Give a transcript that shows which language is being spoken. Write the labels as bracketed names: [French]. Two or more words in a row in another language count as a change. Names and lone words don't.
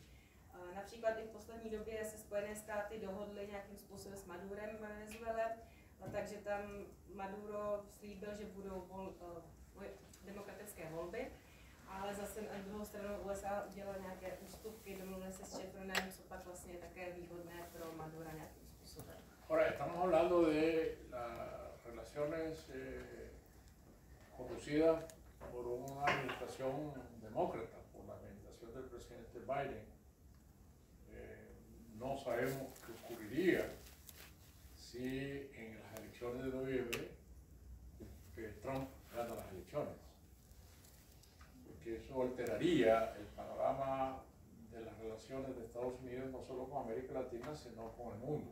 [Czech] Například i v poslední době se Spojené státy dohodly nějakým způsobem s Madurem v Venezuele, takže tam Maduro slíbil, že budou demokratické volby, ale zase na druhou stranu USA udělali nějaké ústupky, domluvili se s Chevronem, co pak vlastně je také výhodné pro Madura nějakým způsobem. [Spanish] Ahora, estamos hablando de las relaciones conducidas por una administración demócrata, por la administración del presidente Biden. No sabemos qué ocurriría si en las elecciones de noviembre Trump gana las elecciones, porque eso alteraría el panorama de las relaciones de Estados Unidos no solo con América Latina, sino con el mundo.